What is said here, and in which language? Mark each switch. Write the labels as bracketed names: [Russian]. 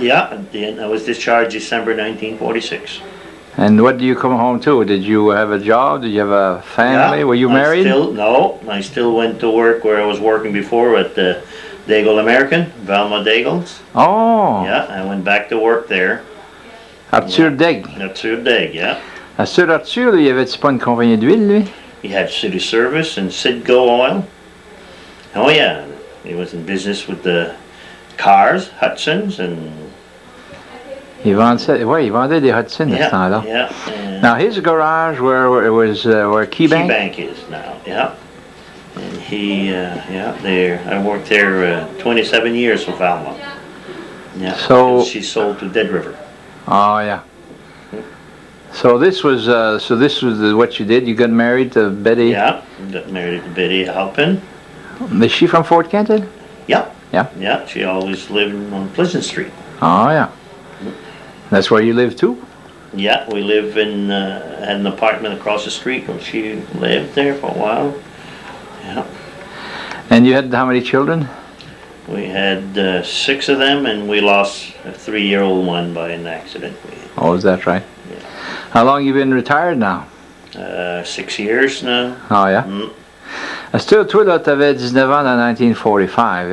[English] Yeah, and then I was discharged December 1946. And what do you come home to? Did you have a job? Did you have a family? Yeah, Were you married? I still went to work where I was working before at the Daigle American, Velma Daigles. Oh. Yeah, I went back to work there. Arthur Degg. Arthur Degg, yeah. [French] Arthur, il y avait pas une compagnie d'huile, lui? [English] He had city service and Citgo oil. Oh yeah, he was in business with the cars, Hudson's, and [French] Il vendait des Hudson à ce temps-là. [English] yeah. Now his garage where it was where Key Bank? Bank is now, yeah. And he, there. I worked there 27 years with Alma. Yeah. So- she sold to Dead River. Oh yeah. So this was what you did. You got married to Betty. Yeah. Got married to Betty Halpin. Is she from Fort Kenton? Yeah. Yeah. Yeah. She always lived on Pleasant Street. Oh yeah. That's where you live too? Yeah, we live in had an apartment across the street where she lived there for a while. Yeah. And you had how many children? We had 6 of them, and we lost a 3-year-old one by an accident. Oh, is that right? Yeah. How long you been retired now? 6 years now. Oh yeah. [French] Still, toi là, t'avais 19 ans en 1945.